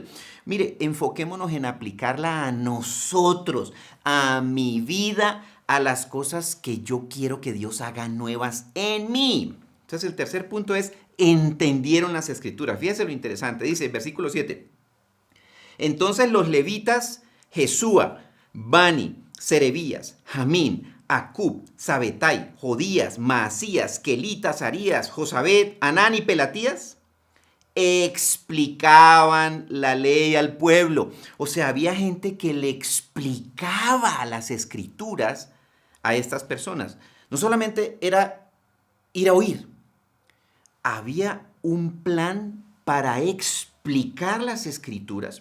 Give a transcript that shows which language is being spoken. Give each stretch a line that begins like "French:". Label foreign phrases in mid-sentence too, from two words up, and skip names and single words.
Spanish: Mire, enfoquémonos en aplicarla a nosotros, a mi vida, a las cosas que yo quiero que Dios haga nuevas en mí. Entonces el tercer punto es, entendieron las escrituras. Fíjense lo interesante, dice versículo 7. Entonces los levitas, Jesúa, Bani, Serebías, Jamín, Acub, Sabetai, Jodías, Maasías, Kelitas, Arías, Josabed, Anán y Pelatías, explicaban la ley al pueblo. O sea, había gente que le explicaba las escrituras a estas personas. No solamente era ir a oír, había un plan para explicar las escrituras.